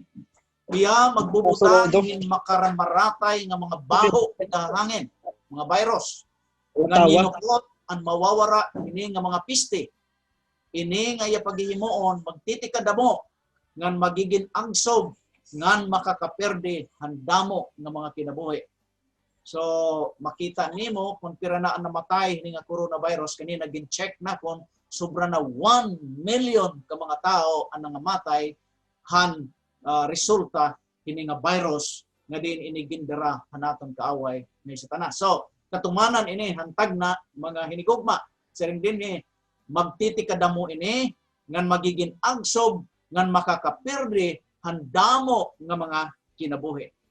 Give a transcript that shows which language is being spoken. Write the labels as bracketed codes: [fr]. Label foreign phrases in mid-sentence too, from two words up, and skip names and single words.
[war] Hiya magbubutahin makaramaratay nga mga baho nga hangin, mga virus. Nga ninukot ang mawawara ini nga mga piste. Ini nga iya paghihimuon magtitikadamo ngan magiging angsog ngan makakaperde handamo nga mga kinabuhi. So makita nimo kung pira na ang namatay ni nga coronavirus kanina gin-check na kung sobra na 1 million ka mga tao ang nangamatay han resulta kini nga virus nga din inigindera hanaton kaaway ni Satanas. So, katumanan ini hantag na mga hinigugma. Siring din ni magtitikadamo ini ngan magiging agsob ngan makakapirdi handamo nga mga kinabuhi.